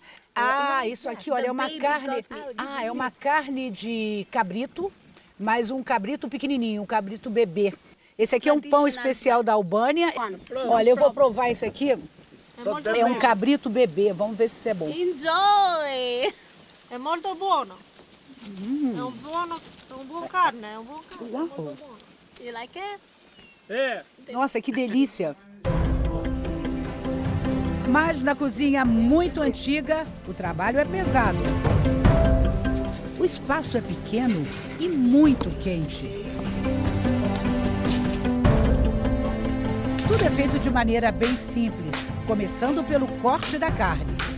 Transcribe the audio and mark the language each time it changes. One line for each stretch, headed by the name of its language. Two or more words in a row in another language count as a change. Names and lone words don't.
Portuguese: Isso aqui, olha, é uma carne. É uma carne de cabrito, mas um cabrito pequenininho, um cabrito bebê. Esse aqui é um pão especial da Albânia. Olha, eu vou provar esse aqui. É um cabrito bebê. Vamos ver se isso é bom.
English: Enjoy!
Italian: È molto buono. È un buon carne, è un buon carne. Uau. Molto buono.
English: You like it?
Portuguese: Nossa, que delícia! Mas na cozinha muito antiga, o trabalho é pesado. O espaço é pequeno e muito quente. Tudo é feito de maneira bem simples, começando pelo corte da carne.